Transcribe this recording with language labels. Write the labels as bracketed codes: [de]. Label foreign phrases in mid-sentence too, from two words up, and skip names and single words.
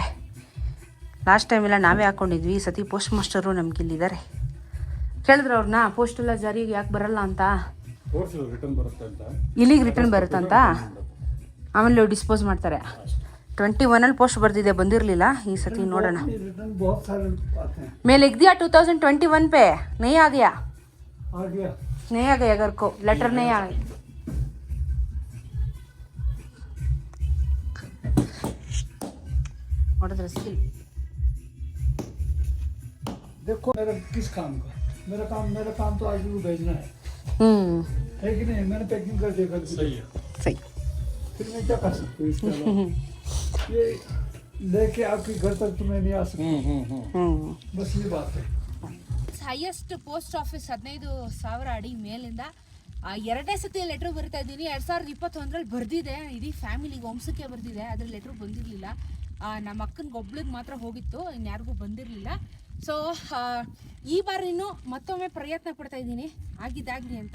[en] last time-ella [kn] ನಾವೇ ಹಾಕ್ಕೊಂಡಿದ್ವಿ, ಈ ಸತಿ [en] post master [kn] ನಮ್ಗೆ ಇಲ್ಲಿದ್ದಾರೆ. ಕೇಳಿದ್ರು ಅವ್ರನ್ನ, ಪೋಸ್ಟೆಲ್ಲ ಜಾರಿಗೆ ಯಾಕೆ ಬರಲ್ಲ ಅಂತ. ಇಲ್ಲಿಗೆ ರಿಟರ್ನ್ ಬರುತ್ತಂತ, ಆಮೇಲೆ ಡಿಸ್ಪೋಸ್ ಮಾಡ್ತಾರೆ. 21 ಪೋಸ್ಟ್ ಬರ್ದಿದೆ, ಬಂದಿರಲಿಲ್ಲ. ಈ ಸತಿ ನೋಡೋಣ. [hi] ಮೇಲೆ लिख दिया 2021 पे नहीं आ गया घर को लेटर नहीं आ गया. देखो मेरा किस काम का, मेरा काम तो आज भी भेजना है कि नहीं? मैंने पैकिंग कर दिया, सही है, सही. फिर मैं क्या कर सकती हूँ इसके अलावा? ये लेके आपके घर तक तुम्हें नहीं आ सकती. बस ये बात है. [en] highest post office [kn] 15,000 ಅಡಿ ಮೇಲಿಂದ 2ನೇ ಸತಿ ಲೆಟ್ರ್ ಬರಿತಾ ಇದ್ದೀನಿ. 2021 ಬರ್ದಿದೆ, ಇಡೀ ಫ್ಯಾಮಿಲಿಗೆ ವಂಶಕ್ಕೆ ಬರ್ದಿದೆ. ಅದ್ರ ಲೆಟ್ರ್ ಬಂದಿರಲಿಲ್ಲ. ನಮ್ಮ ಅಕ್ಕನಿಗೆ ಒಬ್ಳಿಗೆ ಮಾತ್ರ ಹೋಗಿತ್ತು, ಇನ್ಯಾರಿಗೂ ಬಂದಿರಲಿಲ್ಲ. ಸೊ ಈ ಬಾರಿನೂ ಮತ್ತೊಮ್ಮೆ ಪ್ರಯತ್ನ ಪಡ್ತಾ ಇದ್ದೀನಿ ಆಗಿದ್ದಾಗಲಿ ಅಂತ.